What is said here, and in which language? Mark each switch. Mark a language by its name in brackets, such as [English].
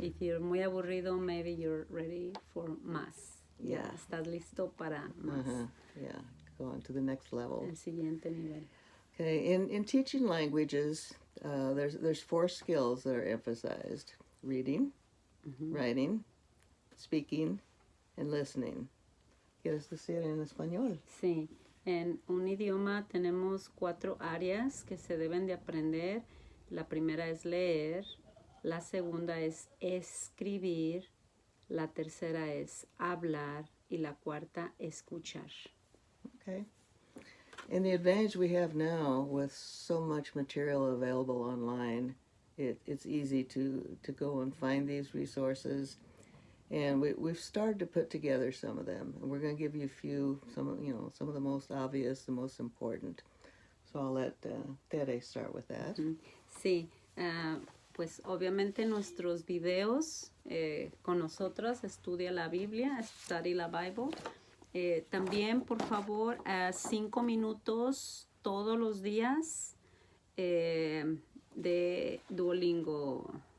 [English] If you're [Spanish] muy aburrido, [English] maybe you're ready for más. Yeah. [Spanish] Ya estás listo para más. [English] Yeah, go on to the next level. [Spanish] El siguiente nivel. [English] Okay, in teaching languages, there's 4 skills that are emphasized: reading, writing, speaking, and listening. [Spanish] ¿Quieres decir en español? Sí, en un idioma tenemos 4 áreas que se deben de aprender. La primera es leer, la segunda es escribir, la tercera es hablar y la cuarta escuchar. [English] Okay. And the advantage we have now with so much material available online, it's easy to go and find these resources. And we've started to put together some of them, and we're going to give you some of the most obvious, the most important. So I'll let Tere start with that. [Spanish] Sí, pues obviamente nuestros videos con nosotros, Estudia la Biblia, Study la Bible. También, por favor, 5 minutos todos los días de Duolingo.